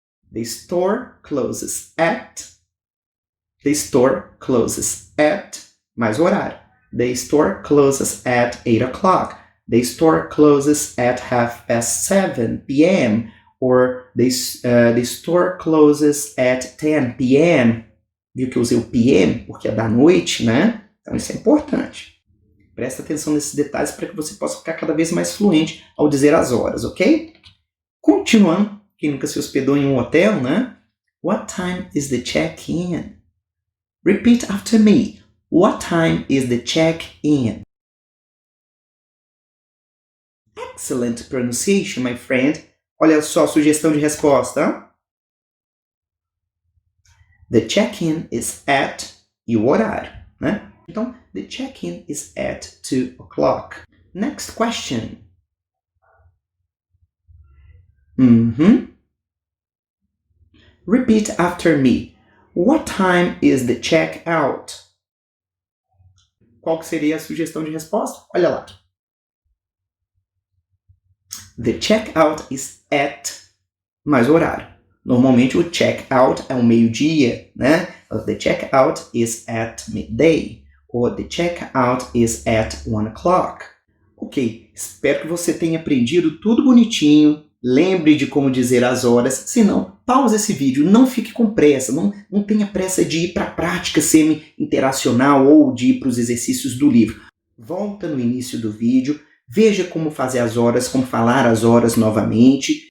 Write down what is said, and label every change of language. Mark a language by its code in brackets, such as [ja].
[en] The store closes at. The store closes at. [pt] Mais o horário. [en] The store closes at 8 o'clock. the store closes at 7:30 p.m. or the store closes at 10 p.m. [pt] Viu que eu usei o p.m. porque é da noite, né? Então isso é importante. Presta atenção nesses detalhes para que você possa ficar cada vez mais fluente ao dizer as horas, ok? Continuando, quem nunca se hospedou em um hotel, né? [en] What time is the check-in? Repeat after me. What time is the check-in? Excellent pronunciation, my friend. [pt] Olha só a sugestão de resposta. [en] The check-in is at [pt] e o horário, né? [en] Então, the check-in is at 2 o'clock. Next question. Repeat after me. What time is the check-out? [pt] Qual que seria a sugestão de resposta? Olha lá. [en] The check-out is at [pt] mais horário. Normalmente o check-out é o meio-dia, né? [en] The check-out is at midday. Or the check-out is at 1 o'clock. [pt] Ok, espero que você tenha aprendido tudo bonitinho. Lembre de como dizer as horas. Se não, pausa esse vídeo. Não fique com pressa. Não tenha pressa de ir para a prática semi-interacional ou de ir para os exercícios do livro. Volta no início do vídeo. Veja como fazer as horas, como falar as horas novamente.